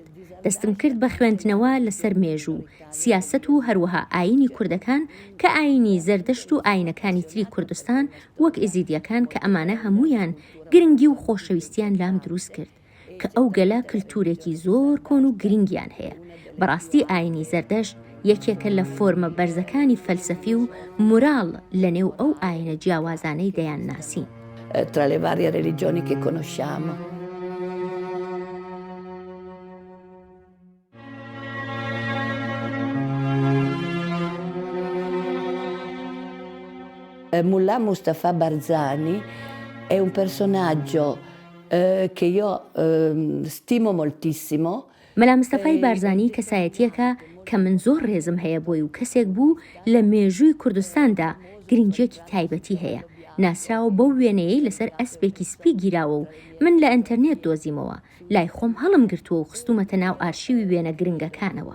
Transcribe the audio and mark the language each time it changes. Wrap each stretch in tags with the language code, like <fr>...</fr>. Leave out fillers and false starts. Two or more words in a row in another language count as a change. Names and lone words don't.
<ckb>دەستم کرد بە خوێندنەوە لەسەر مێژوو، سیاست و هەروەها ئاینی کوردەکان کە ئاینی زەردەشت و ئاینەکانی تری کوردستان وەک ئێزیدیەکان کە ئەمانە هەمویان گرنگی و خۆشەویستیان لام دروست کرد. کە ئەو گەلە کللتورێکی زۆر کۆن و گرنگیان هەیە. بەڕاستی ئاینی زەردەشت یەکێکە لە فۆرمە بەرزەکانی فەلسەفی و موراڵ لە نێو ئەو ئاینە جیاوازانەی دەیان ناسین.</ckb> <it>Tra le varie religioni che conosciamo. Mullah Mustafa Barzani è un personaggio che io stimo moltissimo.</it> <ckb>مەلا مستەفای بارزانی کەسایەتیەکە کە من زۆر ڕێزم هەیە بۆی و کەسێک بوو لە مێژووی کوردستاندا گرنگیەکی تایبەتی هەیە. ناسراوە بەو وێنەیەی لەسەر ئەسپێکی سپی گیراوە و من لە ئینتەرنێت دۆزیمەوە لای خۆم هەڵم گرتووە و خستومەتە ناو ئارشیوی وێنە گرنگەکانەوە.</ckb>